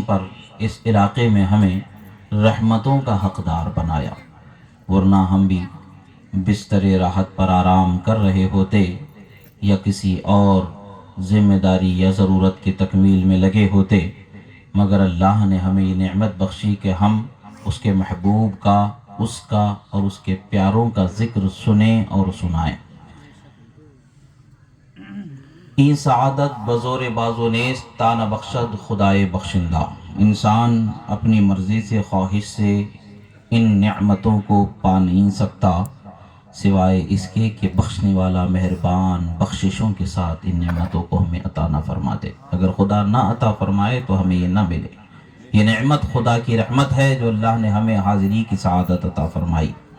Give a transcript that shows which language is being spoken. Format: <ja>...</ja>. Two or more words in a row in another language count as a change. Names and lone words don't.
<ur>پر، اس علاقے میں ہمیں رحمتوں کا حقدار بنایا، ورنہ ہم بھی بستر راحت پر آرام کر رہے ہوتے یا کسی اور ذمہ داری یا ضرورت کی تکمیل میں لگے ہوتے، مگر اللہ نے ہمیں یہ نعمت بخشی کہ ہم اس کے محبوب کا، اس کا اور اس کے پیاروں کا ذکر سنیں اور سنائیں۔</ur> <fa>این سعادت بزور بازو نیست تا نہ بخشد خدائے بخشندہ۔</fa> <ur>انسان اپنی مرضی سے، خواہش سے ان نعمتوں کو پا نہیں سکتا سوائے اس کے کہ بخشنے والا مہربان بخششوں کے ساتھ ان نعمتوں کو ہمیں عطا نہ فرما دے۔ اگر خدا نہ عطا فرمائے تو ہمیں یہ نہ ملے۔ یہ نعمت خدا کی رحمت ہے جو اللہ نے ہمیں حاضری کی سعادت عطا فرمائی۔</ur>